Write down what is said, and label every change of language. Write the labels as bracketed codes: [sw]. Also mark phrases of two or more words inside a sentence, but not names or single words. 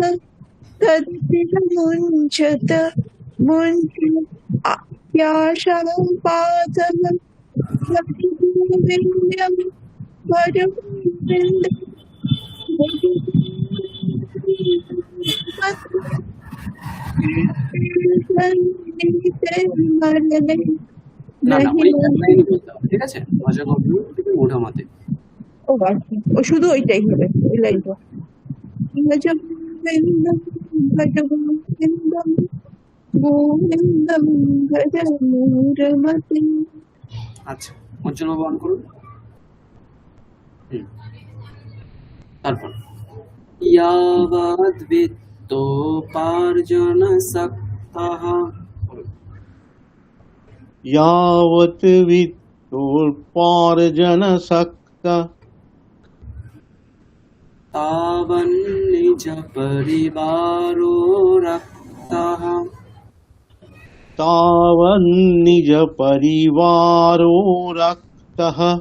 [sa] তদপি ন মুঞ্চত্যাশা পাশঃ। परम वृंद मरने [bn] না না, [hi] नहीं [bn] ওই এক লাইনই বলতে হবে, ঠিক আছে? [sa] ভজ গোবিন্দম [bn] থেকে মূঢ়মতে। ও আচ্ছা, ও শুধু ওইটাই হবে, ওই লাইনটা। [sa] ভজ গোবিন্দম ভজ গোবিন্দম গোবিন্দম ভজ মূঢ়মতে। [bn] আচ্ছা, উজ্জ্বল বাবু অন করুন। তারপর [sa] ইয়াবাদ বিত্তোপার্জন সক্তঃ, यावत् वित्तोपार्जनसक्तः तावन्निज परिवारो रक्तः, तावन्निजपरिवारो रक्तः